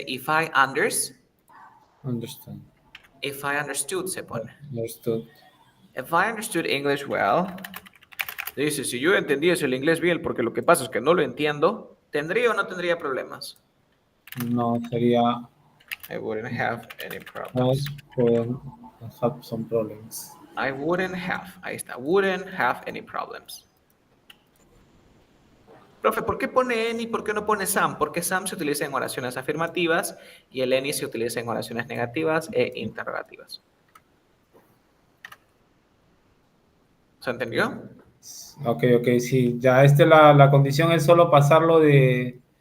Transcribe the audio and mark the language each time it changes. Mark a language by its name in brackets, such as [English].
[English] Understand. if I understood [Spanish] se pone. [English] Understood. If I understood English well, [Spanish] dice, si yo entendiese el inglés bien, porque lo que pasa es que no lo entiendo, ¿tendría o no tendría problemas? No, sería. [English] I wouldn't have any I problems. could have some problems. I wouldn't have. [Spanish] Ahí está. [English] Wouldn't have any problems. [Spanish] Profe, ¿por qué pone any y por qué no pone some? Porque some se utiliza en oraciones afirmativas y el any se utiliza en oraciones negativas e interrogativas. ¿Se entendió? Ok, sí. Ya la condición es solo pasarlo de